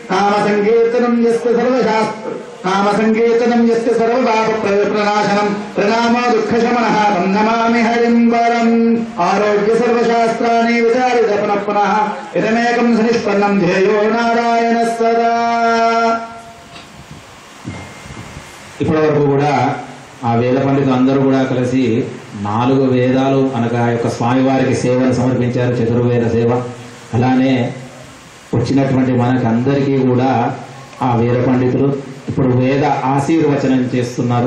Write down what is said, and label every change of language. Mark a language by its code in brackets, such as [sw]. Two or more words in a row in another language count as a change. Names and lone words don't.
[sa] नाम सङ्कीर्तनम् यस्य सर्वपापप्रणाशनम् प्रणामो दुःखशमनः तं नमामि हरिम् वरम् आरोग्य सर्वशास्त्राणि विचारित पुनः पुनः इदमेकम् सनिष्पन्नम् ध्येयो नारायणः सदा। [te] ఇప్పటి వరకు కూడా ఆ వేద పండితులు అందరూ కూడా కలిసి 4 వేదాలు అనగా యొక్క స్వామివారికి సేవను సమర్పించారు, చతుర్వేద సేవ. అలానే వచ్చినటువంటి మనకు అందరికీ కూడా ఆ వేద పండితులు ఇప్పుడు వేద ఆశీర్వచనం చేస్తున్నారు.